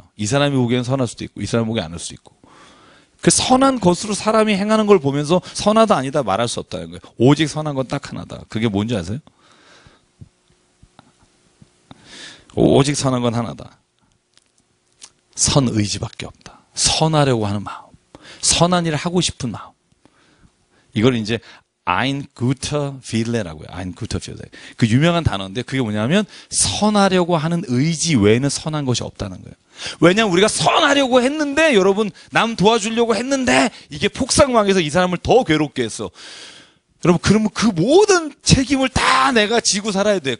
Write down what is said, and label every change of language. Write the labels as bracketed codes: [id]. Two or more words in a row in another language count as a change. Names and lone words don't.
[ko] 이 사람이 보기에는 선할 수도 있고, 이 사람이 보기엔 아닐 수도 있고. 그 선한 것으로 사람이 행하는 걸 보면서 선하다 아니다 말할 수 없다는 거예요. 오직 선한 건 딱 하나다. 그게 뭔지 아세요? 오직 선한 건 하나다. 선의지밖에 없다. 선하려고 하는 마음. 선한 일을 하고 싶은 마음. 이걸 이제 [de] ein guter Wille [ko] 라고요. [de] ein guter Wille. [ko] 그 유명한 단어인데 그게 뭐냐면 선하려고 하는 의지 외에는 선한 것이 없다는 거예요. 왜냐하면 우리가 선하려고 했는데 여러분 남 도와주려고 했는데 이게 폭삭망해서 이 사람을 더 괴롭게 했어. 여러분 그러면 그 모든 책임을 다 내가 지고 살아야 돼.